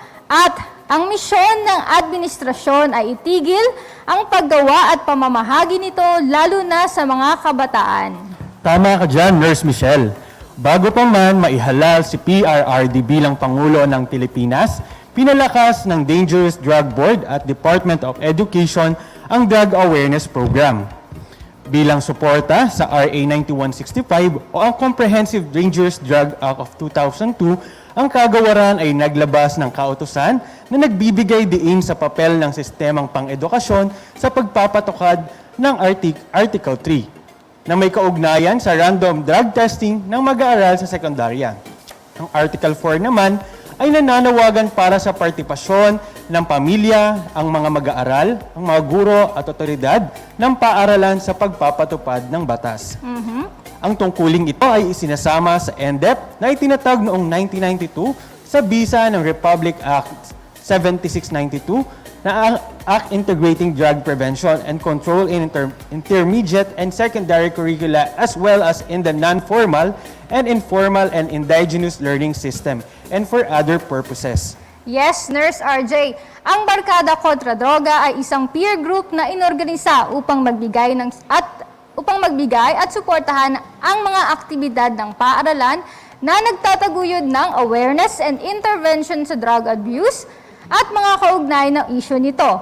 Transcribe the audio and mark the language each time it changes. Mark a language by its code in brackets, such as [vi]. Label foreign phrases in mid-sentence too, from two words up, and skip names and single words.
[tl] At ang misyon ng administrasyon ay itigil ang paggawa at pamamahagi nito lalo na sa mga kabataan. Tama ka dyan, Nurse Michelle. Bago pa man maihalal si PRRD bilang Pangulo ng Pilipinas, pinalakas ng Dangerous Drug Board at Department of Education ang Drug Awareness Program. Bilang suporta sa RA 9165 o ang Comprehensive Dangerous Drug Act of 2002, ang kagawaran ay naglabas ng kautusan na nagbibigay diin sa papel ng sistemang pang-edukasyon sa pagpapatukad ng Article 3 na may kaugnayan sa [en] random drug testing [tl] ng mag-aaral sa sekundarya. Ang Article 4 naman ay nananawagan para sa partipasyon ng pamilya, ang mga mag-aaral, ang mga guro at otoridad ng paaralan sa pagpapatupad ng batas. Ang tungkuling ito ay isinasama sa NDEP na itinatag noong 1992 sa bisa ng Republic Act 7692 na Act Integrating Drug Prevention and Control in Intermediate and Secondary Curricula as well as in the non-formal and informal and indigenous learning system and for other purposes. Yes, Nurse RJ. Ang Barkada Kontra Droga ay isang peer group na inorganisa upang magbigay at suportahan ang mga aktibidad ng paaralan na nagtataguyod ng [en] awareness and intervention [tl] sa drug abuse at mga kaugnay ng isyu nito.